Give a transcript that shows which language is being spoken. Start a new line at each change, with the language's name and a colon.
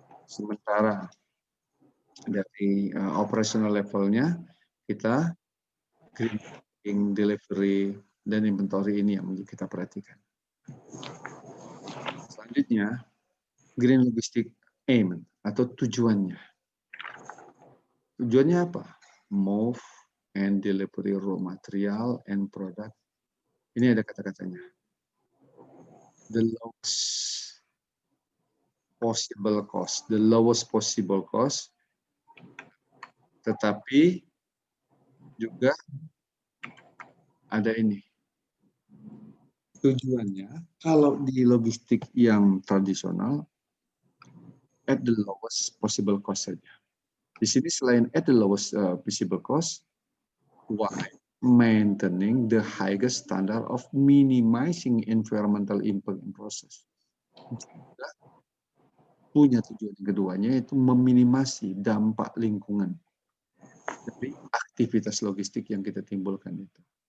Indonesian: Sementara dari operational levelnya kita green delivery dan inventory ini yang kita perhatikan. Selanjutnya green logistic aim atau tujuannya. Tujuannya apa?
English: Move and delivery raw material and product.
Indonesian: Ini ada kata-katanya.
English: The lowest possible cost, the lowest possible cost,
Indonesian: tetapi juga ada ini. Tujuannya, kalau di logistik yang tradisional,
English: at the lowest possible cost
Indonesian: saja. Di sini selain
English: at the lowest possible cost, why? Maintaining the highest standard of minimizing environmental impact in process.
Indonesian: Punya tujuan keduanya yaitu meminimasi dampak lingkungan dari aktivitas logistik yang kita timbulkan itu.